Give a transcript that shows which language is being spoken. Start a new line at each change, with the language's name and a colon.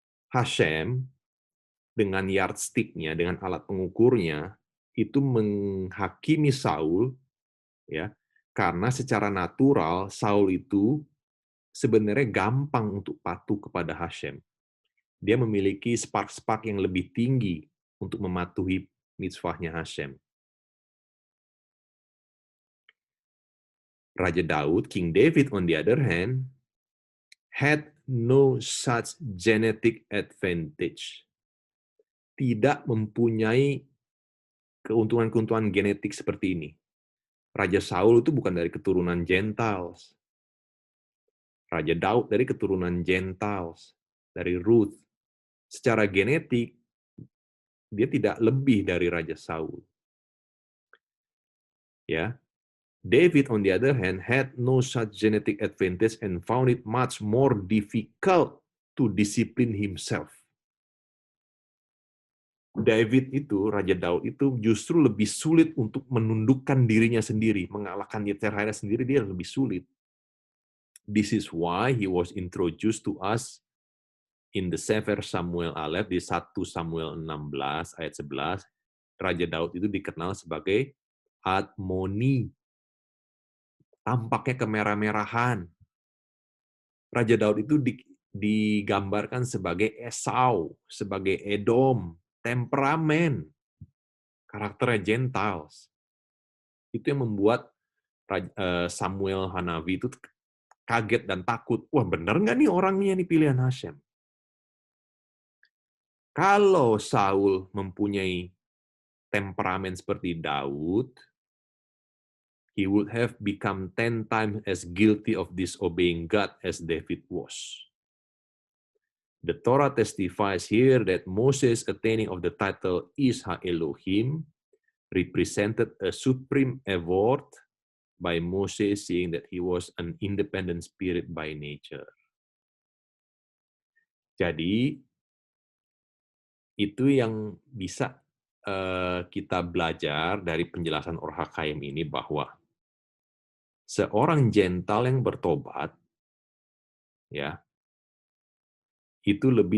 Indonesian: Hashem dengan yardstick-nya, dengan alat pengukurnya, itu menghakimi Saul, ya, karena secara natural Saul itu sebenarnya gampang untuk patuh kepada Hashem. Dia memiliki spark-spark yang lebih tinggi untuk mematuhi mitzvahnya Hashem.
English: Raja Daud, King David on the other hand, had no such genetic advantage.
Indonesian: Tidak mempunyai keuntungan-keuntungan genetik seperti ini. Raja Saul itu bukan dari keturunan Gentiles. Raja Daud dari keturunan Gentiles, dari Ruth. Secara genetik, dia tidak lebih dari Raja Saul.
English: Ya, David, on the other hand, had no such genetic advantage and found it much more difficult to discipline himself.
Indonesian: David itu, Raja Daud itu justru lebih sulit untuk menundukkan dirinya sendiri, mengalahkan Yeterhaya sendiri, dia lebih sulit.
English: This is why he was introduced to us in the Sefer Samuel Aleph di 1 Samuel 16 ayat 11.
Indonesian: Raja Daud itu dikenal sebagai Admoni. Tampaknya kemerah-merahan. Raja Daud itu digambarkan sebagai Esau, sebagai Edom, temperamen, karakternya Gentiles. Itu yang membuat Samuel Hanafi itu kaget dan takut. Wah, benar nggak nih orangnya nih pilihan Hashem? Kalau Saul mempunyai temperamen seperti Daud,
English: he would have become 10 times as guilty of disobeying God as David was. The Torah testifies here that Moses' attaining of the title Isha Elohim represented a supreme award by Moses, seeing that he was an independent spirit by nature.
Indonesian: Jadi, itu yang bisa kita belajar dari penjelasan Or HaChaim ini, bahwa seorang Gentile yang bertobat, ya, itu